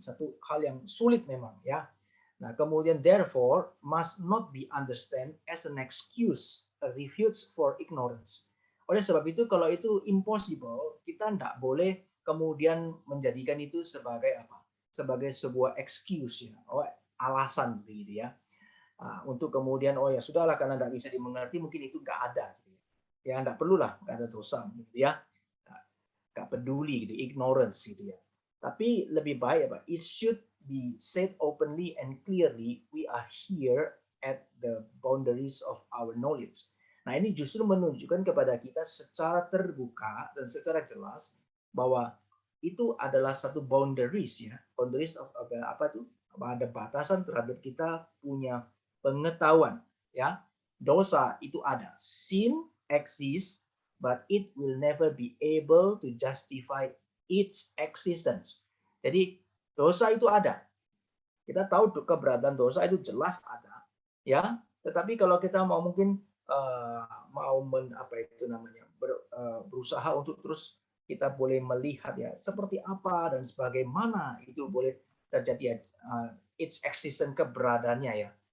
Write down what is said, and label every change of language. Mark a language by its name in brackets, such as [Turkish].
[Indonesian] Satu hal yang sulit memang ya. Nah, kemudian [English] therefore must not be understand as an excuse, a refuge for ignorance. [Indonesian] Oleh sebab itu kalau itu impossible, kita tidak boleh kemudian menjadikan itu sebagai apa? Sebagai sebuah excuse ya, alasan begitu ya. Untuk kemudian ya sudahlah karena tidak bisa dimengerti mungkin itu nggak ada gitu ya. Ya nggak perlulah, nggak ada dosa gitu ya. Nggak peduli gitu, ignorance gitu ya. Tapi lebih baik apa? [English] It should be said openly and clearly we are here at the boundaries of our knowledge. [Indonesian] Nah, ini justru menunjukkan kepada kita secara terbuka dan secara jelas bahwa itu adalah satu boundaries ya. [English] Boundaries of [Indonesian] apa itu? Ada batasan terhadap kita punya pengetahuan ya. Dosa itu ada. [English] Sin exists but it will never be able to justify its existence. [Indonesian] Jadi dosa itu ada. Kita tahu keberadaan dosa itu jelas ada, ya. Tetapi kalau kita mau mungkin mau apa itu namanya berusaha untuk terus kita boleh melihat ya seperti apa dan sebagaimana itu boleh terjadi [English] its existence [Indonesian] keberadaannya ya.